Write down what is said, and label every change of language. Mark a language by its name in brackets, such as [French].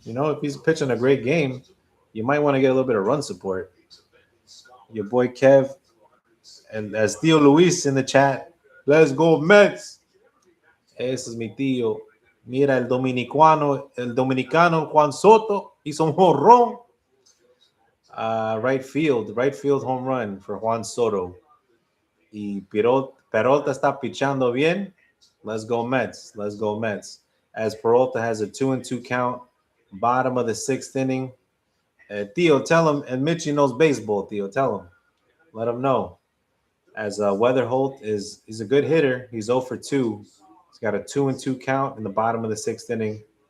[English] If he's pitching a great game, you might want to get a little bit of run support. Your boy Kev and as Theo Luis in the chat. Let's go Mets. [Spanish] Ese es mi tío. Mira el dominicano Juan Soto hizo un jonrón. [English] Right field home run for Juan Soto. [Spanish] Y Peralta está pichando bien. [English] Let's go Mets. Let's go Mets. As Peralta has a 2-2 count, bottom of the sixth inning. Theo, tell him, and Mitchie knows baseball. Theo, tell him, let him know. As Weatherholt he's a good hitter. He's 0 for 2. He's got a 2-2 count in the bottom of the sixth inning.